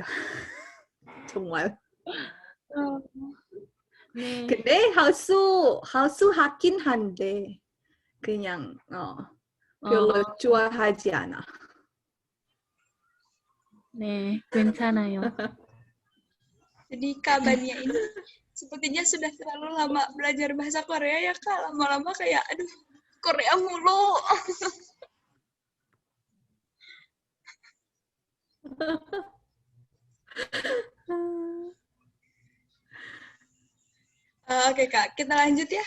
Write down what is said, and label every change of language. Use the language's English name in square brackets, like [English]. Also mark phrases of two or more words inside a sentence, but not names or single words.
[Korean] 정말. 네. 근데 할 수 하긴 한데 그냥 별로 좋아하지 않아. 네, 괜찮아요. [Indonesian] Jadi Kak Bania ini sepertinya sudah terlalu lama belajar bahasa Korea ya Kak. Lama-lama kayak, aduh, Korea mulu. Oke Kak, kita lanjut ya.